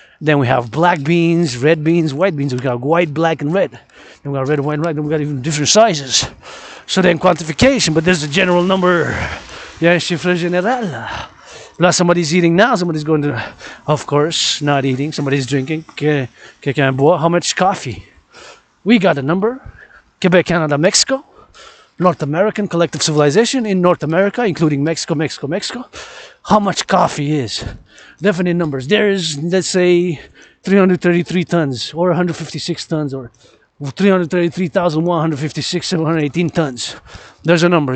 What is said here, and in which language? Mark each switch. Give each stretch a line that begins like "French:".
English: Then we have black beans, red beans, white beans. We got white, black, and red. Then we got red, white, and black. Then we got even different sizes. So then quantification, but there's a general number.
French: Il y a un chiffre général.
English: Là, somebody's eating now, somebody's going to, of course, not eating, somebody's drinking.
French: Quelqu'un boit.
English: How much coffee? We got a number. Quebec, Canada, Mexico. North American collective civilization in North America, including Mexico. How much coffee is? Definite numbers. There is, let's say, 333 tons, or 156 tons, or 333,156, 718 tons. There's a number.